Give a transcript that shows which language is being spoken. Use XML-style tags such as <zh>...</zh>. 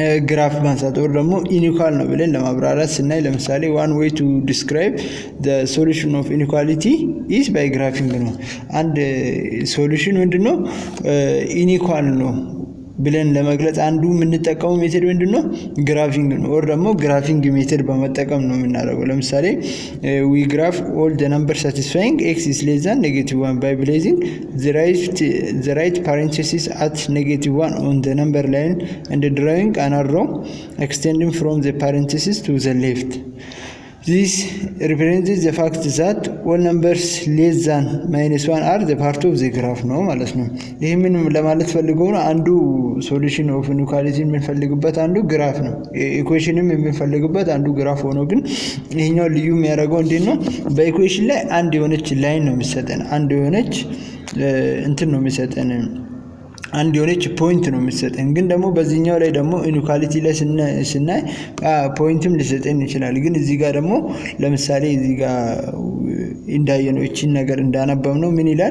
<am>ግራፍ ማንሳት ወር ደግሞ ኢኒኳል ነው ብለን ለማብራራት ስናይ ለምሳሌ</am> <en>one way to describe the solution of inequality is by graphing</en> <am>ነው። አንድ ሶሉሽን ምንድነው ኢኒኳል ነው ብለን ለመግለጽ አንዱ የምንጠቀመው ሜተድ ምንድነው ግራፊንግ ነው። ኦር ደግሞ ግራፊንግ ሜተድ በመጠቀም ነው የምናደርገው። ለምሳሌ</am> <en>we graph all the numbers satisfying x is less than -1 by placing the right parenthesis at -1 on the number line and drawing an arrow extending from the parenthesis to the left. This represents the fact that all numbers less than -1 are the part of the graph</en> <am>ነው ማለት ነው። ይሄ ምን ለማለት ፈልገው ነው? አንዱ ሶሉሽን ኦፍ ኢኒኳሊቲ የምንፈልግበት አንዱ ግራፍ ነው። ኢኩዌሽንም የምንፈልግበት አንዱ ግራፍ ሆኖ ግን ይሄኛው ልዩ የሚያደርገው እንዴት ነው? በኢኩዌሽን ላይ አንድ የሆነች ላይን ነው የሚሰጠን፣ አንድ የሆነች እንትን ነው የሚሰጠን፣ አንድ የሆነች ፖይንት ነው የሚሰጠን። ግን ደግሞ በዚህኛው ላይ ደግሞ ኢኒኳሊቲ ላይ ስናይ ፖይንትም ሊሰጠን ይችላል። ግን እዚህ ጋር ደግሞ ለምሳሌ እዚህ ጋር እንዳየነው እቺን ነገር እንዳነበብነው ምን</am>